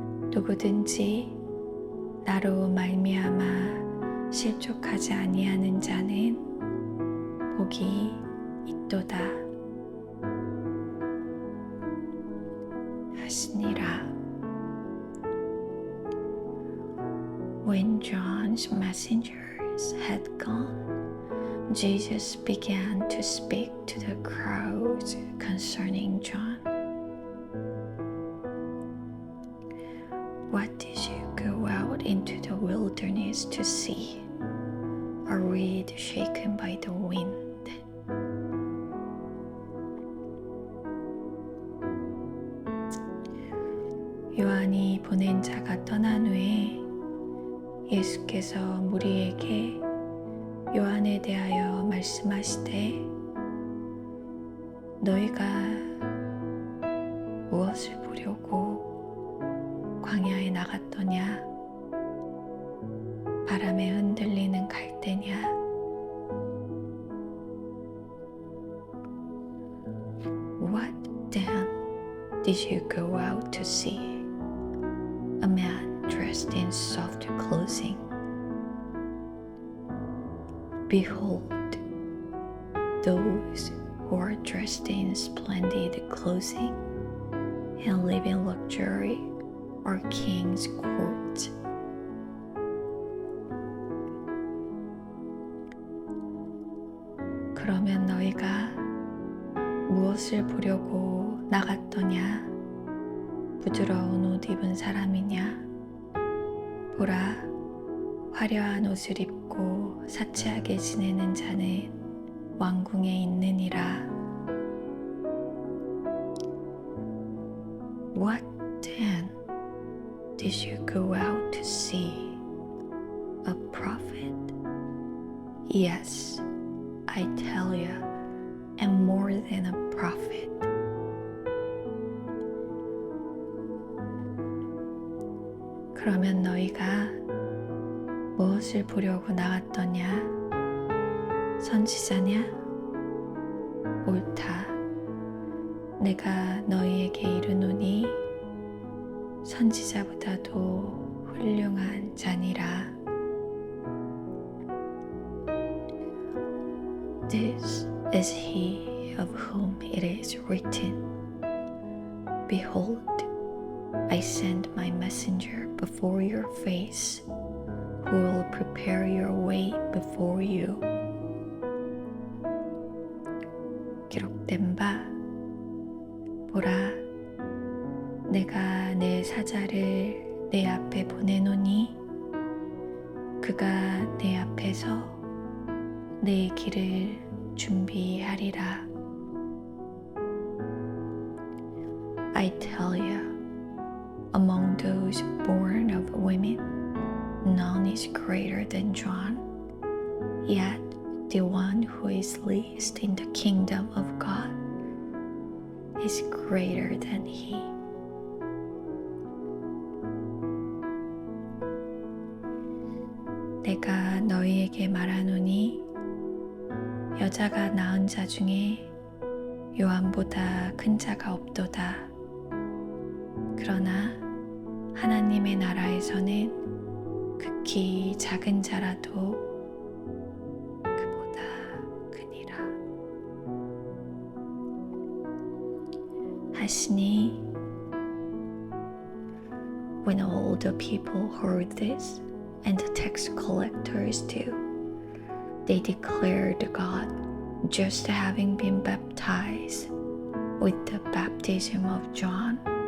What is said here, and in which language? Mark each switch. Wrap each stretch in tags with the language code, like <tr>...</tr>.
<ko>누구든지 나로 말미암아 실족하지 아니하는 자는 복이 있도다 하시니라.</ko> <en>When John's messengers had gone, Jesus began to speak to the crowds concerning John. What did you go out into the wilderness to see? A reed shaken by the wind?</en> <ko>요한이 보낸 자가 떠난 후에 예수께서 무리에게 요한에 대하여 말씀하시되 너희가 무엇을 보려고 광야에 나갔더냐? 바람에 흔들리는 갈대냐?</ko> <en>What then did you go out to see? A man dressed in soft clothing. Behold, those who are dressed in splendid clothing and live in luxury are king's court.</en> <ko>그러면 너희가 무엇을 보려고 나갔더냐? 부드러운 옷 입은 사람이냐? 보라, 화려한 옷을 입고 사치하게 지내는 자는 왕궁에 있느니라.</ko> <en>What then did you go out to see? A prophet? Yes, I tell you, and more than a prophet.</en> <ko>그러면 너희가 무엇을 보려고 나갔더냐? 선지자냐? 옳다. 내가 너희에게 이르노니 선지자보다도 훌륭한 자니라.</ko> <en>This is he of whom it is written, Behold, I send my messenger before your face, who will prepare your way before you.</en> <ko>기록된 바, 보라, 내가 내 사자를 내 앞에 보내노니 그가 내 앞에서 내 길을 준비하리라.</ko> <en>I tell you, among those born of women, none is greater than John, yet the one who is least in the kingdom of God is greater than he.</en> <ko>내가 너희에게 말하노니 여자가 낳은 자 중에 요한보다 큰 자가 없도다. 그러나 하나님 하나님의 나라에서는 극히 작은 자라도 그보다 크니라 하시니</ko> <en>When all the people heard this, and the tax collectors too, they declared God just having been baptized with the baptism of John.</en>